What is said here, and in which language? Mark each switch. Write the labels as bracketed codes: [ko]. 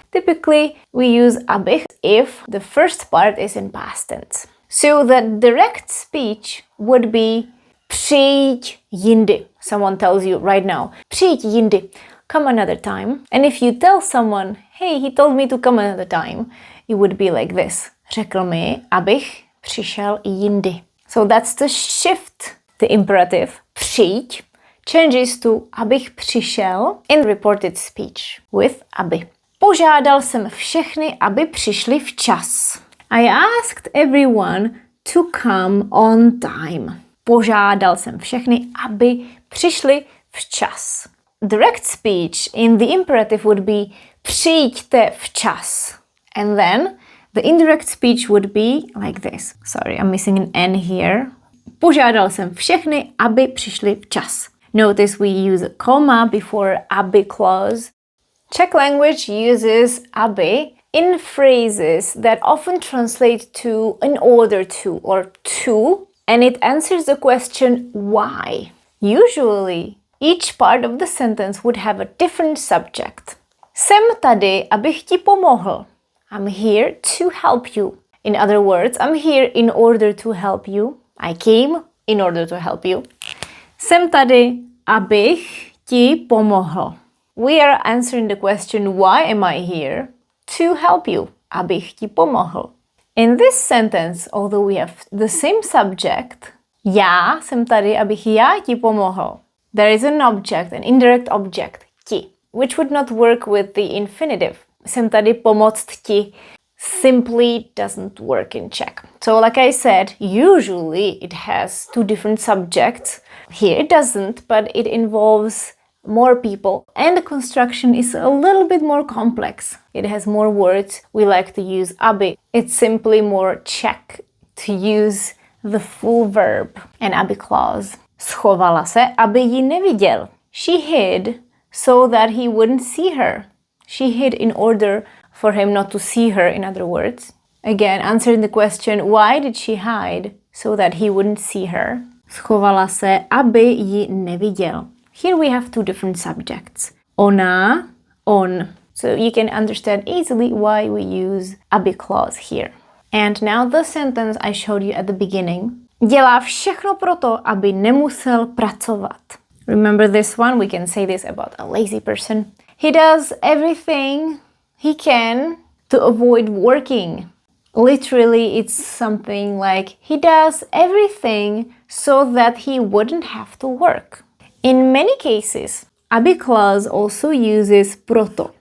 [en] Typically, we use aby if the first part is in past tense. So the direct speech would be [cs] přijď jindy. [en] Someone tells you right now, [cs] přijď jindy, [en] come another time. And if you tell someone, hey, he told me to come another time, it would be like this. [cs] Řekl mi, abych přišel jindy. [en] So that's the shift. The imperative přijď changes to [cs] abych přišel [en] in reported speech with aby. [cs] Požádal jsem všechny, aby přišli včas. [en] I asked everyone to come on time. [cs] Požádal jsem všechny, aby přišli včas. [en] Direct speech in the imperative would be [cs] přijďte včas. [en] And then the indirect speech would be like this. Sorry, I'm missing an N here. [cs] Požádal jsem všechny, aby přišli včas. [en] Notice we use a comma before aby clause. Czech language uses aby in phrases that often translate to in order to or to, and it answers the question why. Usually, each part of the sentence would have a different subject. [cs] Jsem tady, abych ti pomohl. [en] I'm here to help you. In other words, I'm here in order to help you. I came in order to help you. [cs] Jsem tady, abych ti pomohl. [en] We are answering the question, why am I here? To help you. [cs] Abych ti pomohl. [en] In this sentence, although we have the same subject, [cs] já jsem tady, abych já ti pomohl. [en] There is an object, an indirect object, ti, which would not work with the infinitive. [cs] Jsem tady pomoct ti [en] simply doesn't work in Czech. So like I said, usually it has two different subjects. Here it doesn't, but it involves more people and the construction is a little bit more complex. It has more words. We like to use aby. It's simply more Czech to use the full verb, an aby clause. [cs] Schovala se, aby ji neviděl. [en] She hid so that he wouldn't see her. She hid in order for him not to see her, in other words. Again, answering the question, why did she hide? So that he wouldn't see her. [cs] Schovala se, aby ji neviděl. [en] Here we have two different subjects. Ona, on. So you can understand easily why we use aby clause here. And now the sentence I showed you at the beginning. [cs] Dělá všechno proto, aby nemusel pracovat. [en] Remember this one? We can say this about a lazy person. He does everything he can to avoid working. Literally, it's something like he does everything so that he wouldn't have to work. In many cases, aby clause also uses proto.